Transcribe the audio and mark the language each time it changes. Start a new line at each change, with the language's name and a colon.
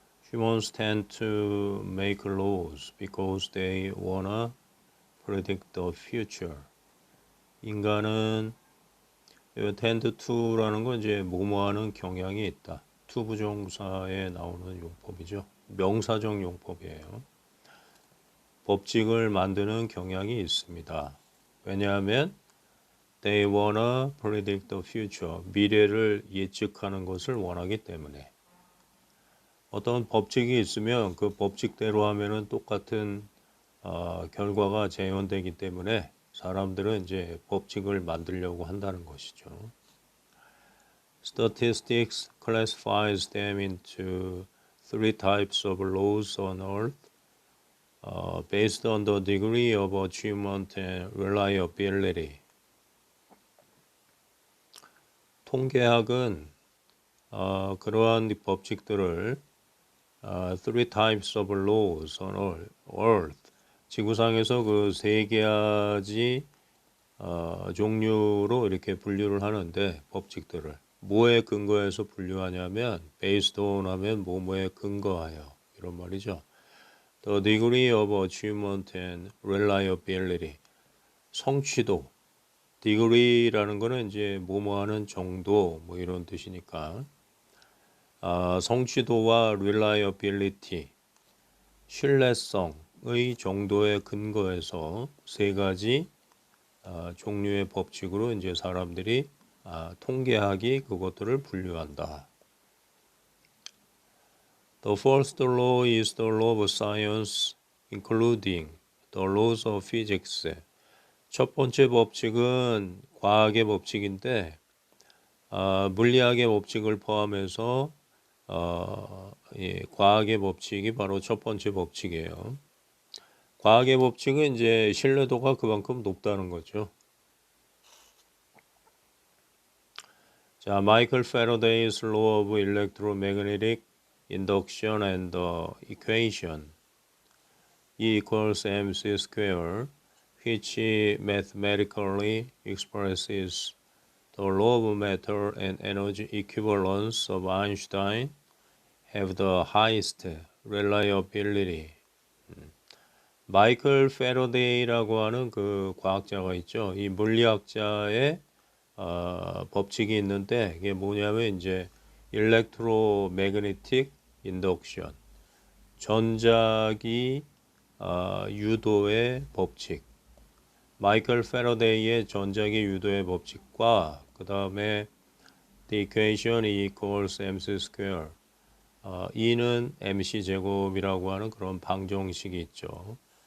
English: Humans tend to make laws because they wanna predict the future.
Korean: 인간은
English: tend to
Korean: 라는 건 이제 뭐뭐하는 경향이 있다. to 부정사에 나오는 용법이죠. 명사적 용법이에요. 법칙을 만드는 경향이 있습니다. 왜냐하면
English: they wanna predict the future.
Korean: 미래를 예측하는 것을 원하기 때문에. 어떤 법칙이 있으면 그 법칙대로 하면은 똑같은 결과가 재현되기 때문에 사람들은 이제 법칙을 만들려고 한다는 것이죠.
English: Statistics classifies them into three types of laws on Earth based on the degree of achievement and reliability.
Korean: 통계학은 그러한 법칙들을
English: three types of laws on Earth
Korean: 지구상에서 그 세 가지 종류로 이렇게 분류를 하는데 법칙들을 뭐에 근거해서 분류하냐면
English: based on
Korean: 하면 뭐뭐에 근거하여 이런 말이죠.
English: The degree of achievement and reliability
Korean: 성취도 degree라는 거는 이제 뭐뭐하는 정도 뭐 이런 뜻이니까 성취도와 reliability 신뢰성의 정도에 근거해서 세 가지 종류의 법칙으로 이제 사람들이 통계학이 그것들을 분류한다.
English: The first law is the law of science, including the laws of physics.
Korean: 첫 번째 법칙은 과학의 법칙인데 물리학의 법칙을 포함해서 과학의 법칙이 바로 첫 번째 법칙이에요. 과학의 법칙은 이제 신뢰도가 그만큼 높다는 거죠.
English: 자, 마이클 패러데이's law of electromagnetic induction and the equation E equals mc square, which mathematically expresses the law of matter and energy equivalence of Einstein, have the highest reliability.
Korean: 마이클 패러데이라고 하는 그 과학자가 있죠. 이 물리학자의 법칙이 있는데 이게 뭐냐면 이제 일렉트로매그네틱 인덕션 전자기 유도의 법칙 마이클 패러데이의 전자기 유도의 법칙과 그 다음에
English: the equation E equals mc square
Korean: E는 mc 제곱이라고 하는 그런 방정식이 있죠.